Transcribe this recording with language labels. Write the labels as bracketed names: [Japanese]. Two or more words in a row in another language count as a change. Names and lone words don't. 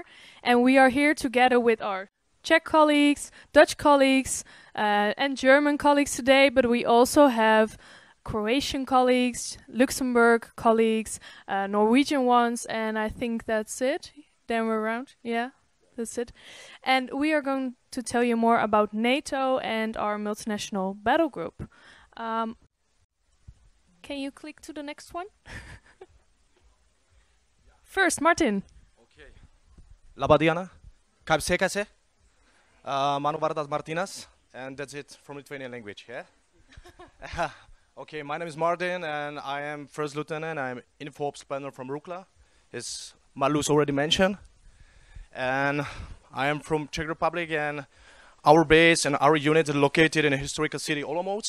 [English] And we are here together with our Czech colleagues, Dutch colleagues, and German colleagues today, but we also have Croatian colleagues, Luxembourg colleagues, Norwegian ones, and I think that's it. Then we're around. Yeah, that's it. And we are going to tell you more about NATO and our multinational battle group. Can you click to the next one? First, Martin. [Lithuanian] Okay. Labą dieną. Kaip sekasi? Mano vardas Martinas, [English] and that's it from Lithuanian language, yeah? Okay, my name is Martin, and I am First Lieutenant. I'm Info Ops Planner from Rukla, as Marloes already mentioned. And I am from Czech Republic, and our base and our unit is located in a historical city, Olomouc.